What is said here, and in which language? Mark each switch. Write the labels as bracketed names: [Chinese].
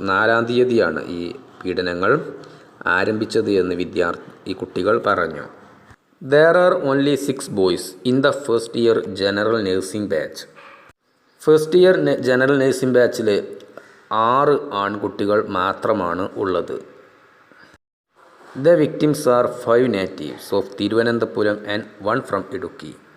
[Malayalam] 4-ാം തീയതിയാണ് ഈ പീഡനങ്ങൾ ആരംഭിച്ചത് എന്ന് ഈ കുട്ടികൾ പറഞ്ഞു. [English] There are only 6 boys in the first year general nursing batch. [Malayalam] First year general nursing ബാച്ചിൽ 6 ആൺകുട്ടികൾ മാത്രമാണ് ഉള്ളത്. [English] The victims are 5 natives of Thiruvananthapuram and 1 from Idukki.